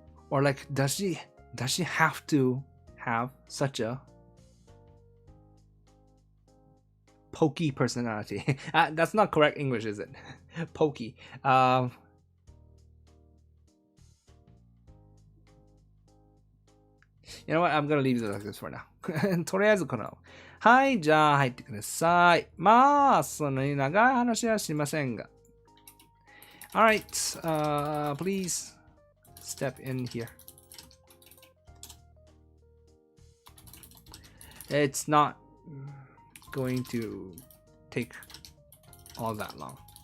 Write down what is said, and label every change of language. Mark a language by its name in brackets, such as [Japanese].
[English] Or like, does she have to have such a pokey personality? That's not correct English, is it? Pokey. You know what? I'm gonna leave it like this for now. [Japanese] とりあえずこの。はい、じゃあ入ってください。まあ、そんなに長い話はしませんが。 [English] Alright, please step in here. It's not going to take all that long.